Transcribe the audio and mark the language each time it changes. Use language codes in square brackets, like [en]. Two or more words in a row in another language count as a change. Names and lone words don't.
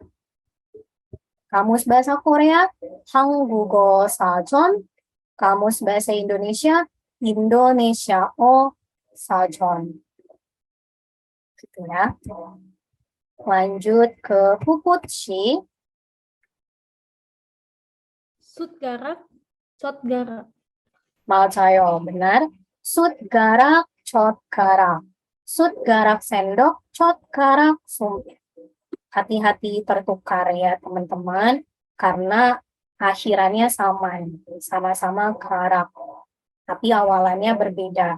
[id] Kamus bahasa Korea [ko] 한국어 사전. [id] Kamus bahasa Indonesia [ko] 인도네시아 어 사전. [id] Gitu ya. Lanjut ke Puputshi. [ko] 숫가락, 젓가락, 맞아요, benar. 숟가락, 젓가락. [id] Sutgarak sendok, cotgarak sumpit. Hati-hati tertukar ya teman-teman, karena akhirannya sama-sama garak. Tapi awalannya berbeda.